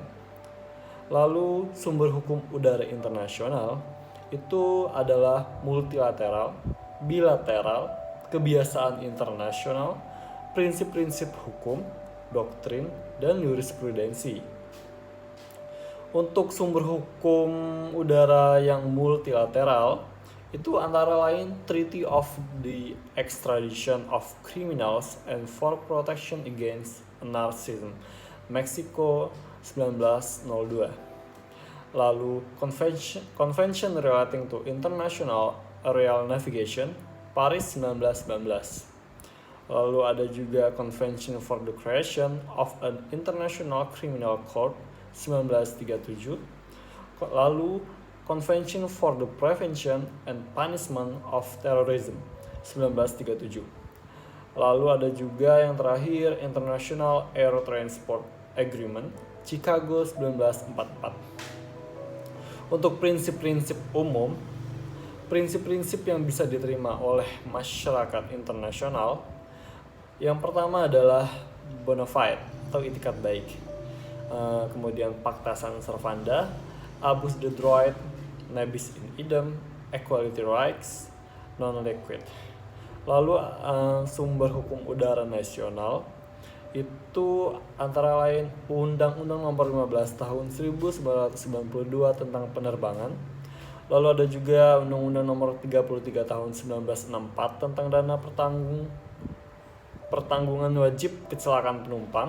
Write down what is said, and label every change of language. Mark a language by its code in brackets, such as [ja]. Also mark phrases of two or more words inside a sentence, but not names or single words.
[id] Lalu sumber hukum udara internasional itu adalah multilateral, bilateral, kebiasaan internasional, prinsip-prinsip hukum, doktrin, dan jurisprudensi. Untuk sumber hukum udara yang multilateral itu antara lain Treaty of the Extradition of Criminals and for Protection Against Anarchism, Meksiko 1902. Lalu Convention Relating to International Aerial Navigation, Paris 1919. Lalu ada juga Convention for the Creation of an International Criminal Court 1937. Lalu Convention for the Prevention and Punishment of Terrorism 1937. Lalu ada juga yang terakhir International Air Transport Agreement Chicago 1944. Untuk prinsip-prinsip umum, prinsip-prinsip yang bisa diterima oleh masyarakat internasional, yang pertama adalah [la] bona fide [id] atau itikat baik. [la] Kemudian Pacta Sunt Servanda, [fr] Abus de Droit, [la] Nebis in idem, [en] Equality Rights, Non-Liquid. [id] Lalu sumber hukum udara nasional itu antara lain Undang-Undang Nomor 15 Tahun 1992 tentang penerbangan. Lalu ada juga Undang-Undang Nomor 33 Tahun 1964 tentang dana pertanggungan wajib kecelakaan penumpang.